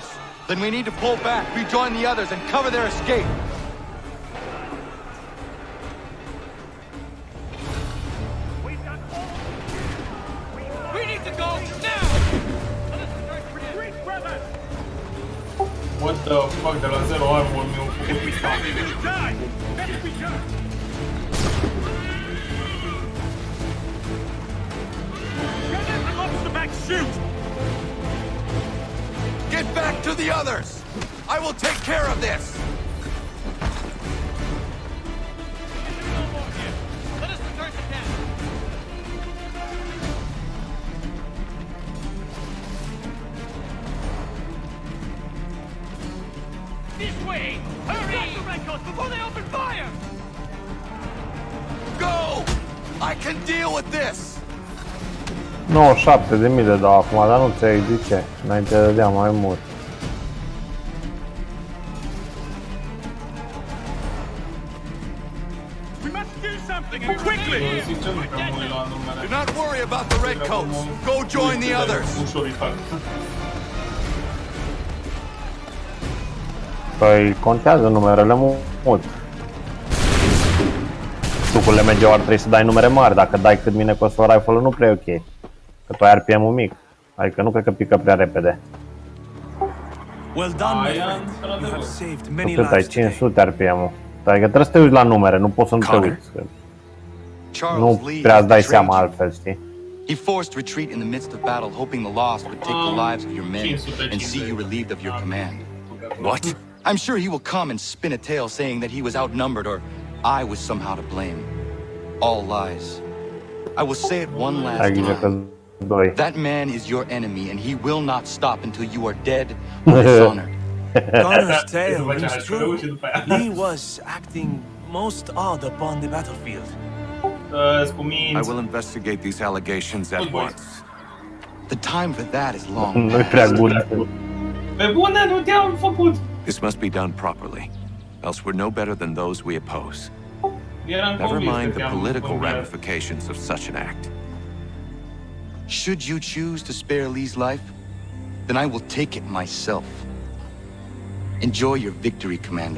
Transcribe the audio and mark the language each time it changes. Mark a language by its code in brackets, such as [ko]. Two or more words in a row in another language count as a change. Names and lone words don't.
[en] Then we need to pull back, rejoin the others, and cover their escape. We need to go now! What the fuck, [ro] de la 0 armor mi-au făcut pista. [en] Get back to the others! I will take care of this! Let us return to camp. This way! Hurry! Stop the redcoats before they open fire! Go! I can deal with this. [ro] 97.000 de dau acum, dar nu înțeleg de ce. Înainte dădeam mai mult. [en] We must do something and quickly. Do not worry about the redcoats. Go join the others. [ro] Păi contează numerele mult. Tu cu LMG-ul ar trebui să dai numere mari, dacă dai cât mine costă rifle-ul nu prea e ok. Că tu ai RPM-ul mic, adică nu cred că pică prea repede. [en] Well done, my friend. You have saved many [ro] Cât ai [en] lives [ro] 500 RPM-ul. Adică trebuie să te uiți la numere, nu poți să nu te uiți. Nu prea îți dai seama altfel, știi? [en] He forced retreat in the midst of battle, hoping the lost would take the lives of your men and see you relieved of your command. What? I'm sure he will come and spin a tale saying that he was outnumbered or I was somehow to blame. All lies. I will say it one last time. That man is your enemy and he will not stop until you are dead or dishonored. Connor's tale is true. Lee was acting most odd upon the battlefield. I will investigate these allegations at once. The time for that is long. [ro] Nu-i prea bun. Pe bune, nu te-am făcut. [en] This must be done properly, else we're no better than those we oppose. Never mind the political ramifications of such an act. Should you choose to spare Lee's life, then I will take it myself. Enjoy your victory, Commander.